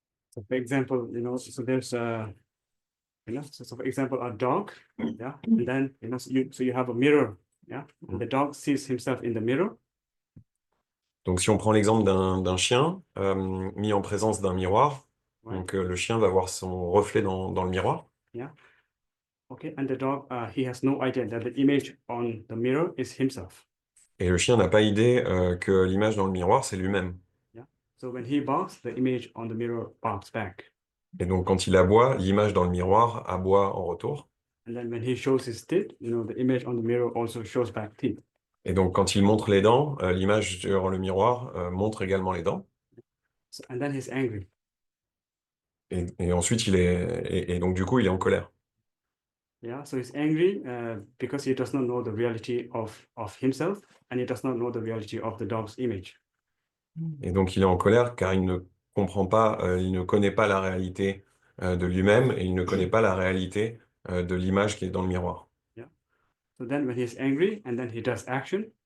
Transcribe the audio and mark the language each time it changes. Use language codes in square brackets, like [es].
[en] So for example, so there's so for example, a dog, yeah, and then so you have a mirror, yeah, and the dog sees himself in the mirror. [fr] Donc si on prend l'exemple d'un chien mis en présence d'un miroir, [en] Right. [fr] donc le chien va voir son reflet dans le miroir. [en] Yeah. Okay, and the dog, he has no idea that the image on the mirror is himself. [fr] Et le chien n'a pas idée que l'image dans le miroir, c'est lui-même. [en] So when he barks, the image on the mirror barks back. [fr] Et donc quand il aboie, l'image dans le miroir aboie en retour. [en] And then when he shows his teeth, the image on the mirror also shows back teeth. [fr] Et donc quand il montre les dents, l'image sur le miroir montre également les dents. [en] So, and then he's angry. [fr] Et ensuite, et donc du coup, il est en colère. [en] Yeah, so he's angry because he does not know the reality of himself and he does not know the reality of the dog's image. [fr] Et donc il est en colère car il ne comprend pas, il ne connaît pas la réalité de lui-même et il ne connaît pas la réalité de l'image qui est dans le miroir. [en] So then when he's angry and then he does action.